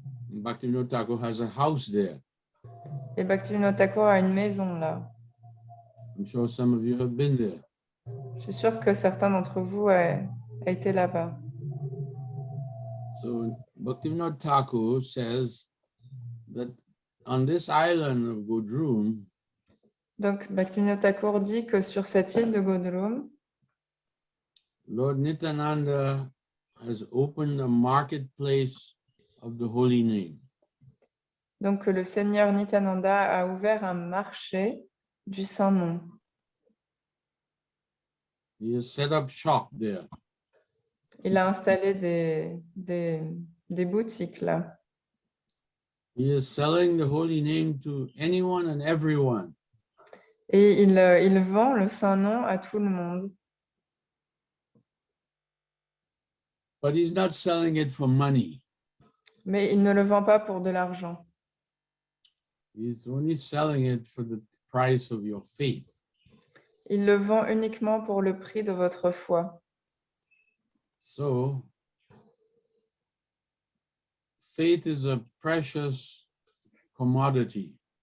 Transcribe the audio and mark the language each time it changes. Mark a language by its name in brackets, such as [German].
[English] Bhaktivinoda Thakur has a house there. [French] Et Bhaktivinoda Thakur a une maison là. [English] I'm sure some of you have been there. [French] Je suis sûre que certains d'entre vous ont été là-bas. [English] So Bhaktivinoda Thakur says that on this island of Godrum, [French] Donc Bhaktivinoda Thakur dit que sur cette île de Godrum, [English] Lord Nityananda has opened a marketplace of the holy name. [French] donc le Seigneur Nityananda a ouvert un marché du Saint-Nom. [English] He has set up shop there. [French] Il a installé des boutiques là. [English] He is selling the holy name to anyone and everyone. [French] Et il vend le Saint-Nom à tout le monde. [English] But he's not selling it for money. [French] Mais il ne le vend pas pour de l'argent. [English] He's only selling it for the price of your faith. [French] Il le vend uniquement pour le prix de votre foi. [English] So, faith is a precious commodity.